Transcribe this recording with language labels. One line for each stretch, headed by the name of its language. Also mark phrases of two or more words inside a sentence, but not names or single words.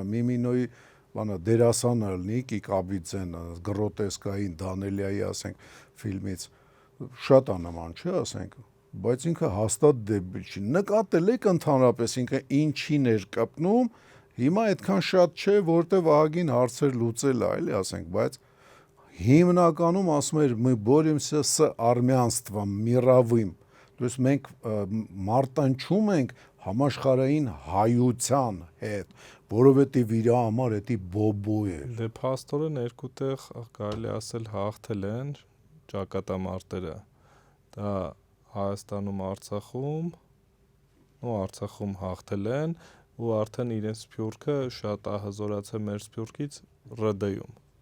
Armenian: Միմինոյի բանա դերասանը լինի Կիկաբիձեն, գրոտեսկային Դանելիայի ասենք ֆիլմից, շատ անման չէ ասենք, բայց ինքը հաստատ դեբիլ չի, նկատել եք ընդհանրապես ինքը ինչին էր կպնում, հիմա այդքան շատ չէ, որտեվ ահագին հարցեր լուծել է, էլի ասենք, բայց հիմնականում ասում էր
Russian: мы боремся с армянством мировым, то есть
Armenian: մենք մարտնչում ենք համաշխարհային հայության հետ, որովհետև իր համար դա բոբո է։ Դե փաստորեն երկու տեղ կարելի ասել հաղթել են ճակատամարտերը։ Դա Հայաստանում, Արցախում հաղթել են ու արդեն իրենց Սփյուռքը շատ հզորացել մեր Սփյուռքից ՌԴ-ում։